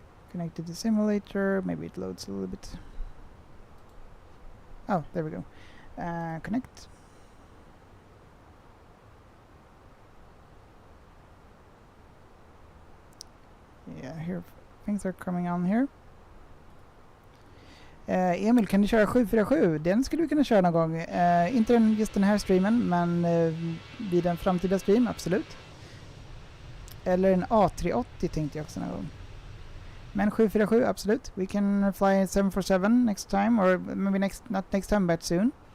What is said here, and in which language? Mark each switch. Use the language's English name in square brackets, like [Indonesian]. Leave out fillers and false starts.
[English] Connect to the simulator. Maybe it loads a little bit. Oh, there we go. Connect. Yeah, here things are coming on here. [Swedish] Emil, kan du köra 747? Den skulle vi kunna köra någon gång. Inte just den här streamen, men vid en framtida stream, absolut. Eller en A380 tänkte jag också någon gång. Men 747, absolut. [English] We can fly 747 next time, or maybe not next time, but soon.